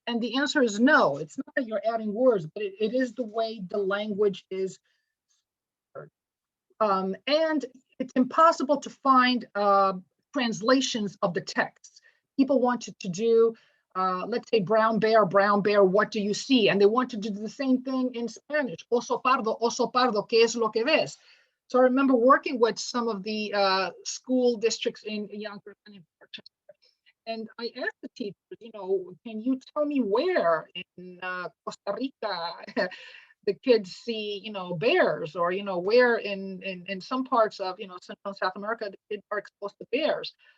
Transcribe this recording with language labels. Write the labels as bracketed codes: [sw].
[en] And the answer is no. It's not that you're adding words, but it is the way the language is. And it's impossible to find translations of the text. People wanted to do, let's say, brown bear, what do you see? And they wanted to do the same thing in Spanish. [es] Oso pardo, ¿qué es lo que ves? [en] So I remember working with some of the school districts in Yonkers and in Rochester. And I asked the teachers, can you tell me where in Costa Rica the kids see, bears, or, where in some parts of, Central and South America, the kids are exposed to bears.